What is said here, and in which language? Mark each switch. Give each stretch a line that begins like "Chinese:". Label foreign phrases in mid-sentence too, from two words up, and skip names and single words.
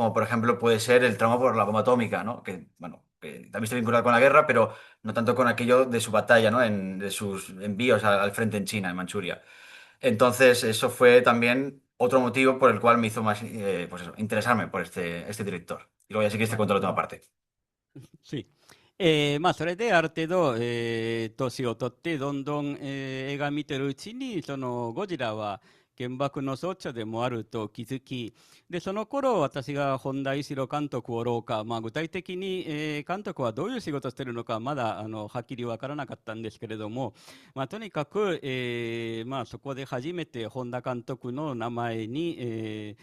Spanish: Como por ejemplo puede ser el trauma por la bomba atómica, ¿no? Que, bueno, que también está vinculado con la guerra, pero no tanto con aquello de su batalla, ¿no? De sus envíos al frente en China, en Manchuria. Entonces, eso fue también otro motivo por el cual me hizo más, pues eso, interesarme por este director. Y luego ya sí que te cuento la última parte. Sí.
Japanese: それである程度、年を取ってどんどん、映画見てるうちにそのゴジラは原爆の象徴でもあると気づき、でその頃私が本田一郎監督をろうか、具体的に、監督はどういう仕事をしているのかまだはっきり分からなかったんですけれども、とにかく、そこで初めて本田監督の名前に、